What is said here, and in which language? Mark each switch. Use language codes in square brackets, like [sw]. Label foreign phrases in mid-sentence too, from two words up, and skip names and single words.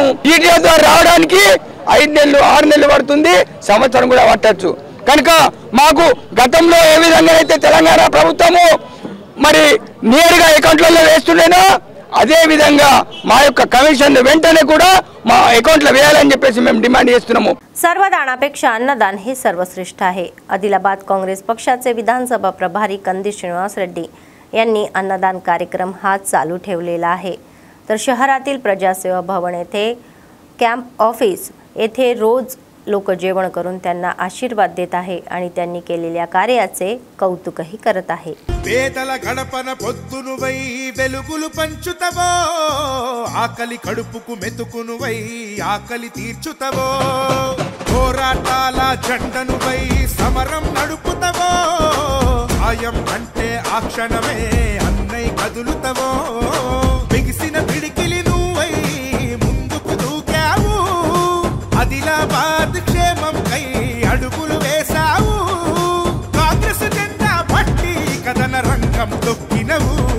[te] DTO ద్వారా రావడానికి 5 నెలలు 6 నెలలు పడుతుంది, సంవత్సరం కూడా పట్టచ్చు. కనుక మాకు గతంలో ఏ విధంగా అయితే తెలంగాణ ప్రభుత్వము మరి నేరుగా అకౌంట్లలో వేస్తుండేనో అదే విధంగా మా యొక్క కమిషన్ వెంటనే కూడా మా अकाउंटला వేయాలని చెప్పేసి మేము डिमांड చేస్తున్నాము. [mr] सर्वदानापेक्षा अन्नदान हे सर्वश्रेष्ठ आहे. आदिलाबाद काँग्रेस पक्षाचे विधानसभा प्रभारी कंदी श्रीनिवास रेड्डी यांनी अन्नदान कार्यक्रम हा चालू ठेवलेला आहे. तर शहरातील प्रजासेवा भवन येथे कॅम्प ऑफिस येथे रोज लोक जेवण करून त्यांना आशीर्वाद देत आहे आणि त्यांनी केलेल्या कार्याचे कौतुकही करत आहे. [te] పేదల గడపన పొద్దునువై వెలుగులు పంచుతవో ఆకలి కడుపుకు మెతుకునువై ఆకలి తీర్చుతవో పోరాటాల జెండనువై సమరం నడుపుతవో ఆయం అంటే ఆ క్షణమే అన్నై కదులుతవో బిగిసిన పిడికిలి నువ్వై ముందుకు దూకావు ఆదిలాబాద్ క్షేమం కై అడుగులు వేసావు కాంగ్రెస్ జెండా పట్టి కదన రంగం తొక్కినవు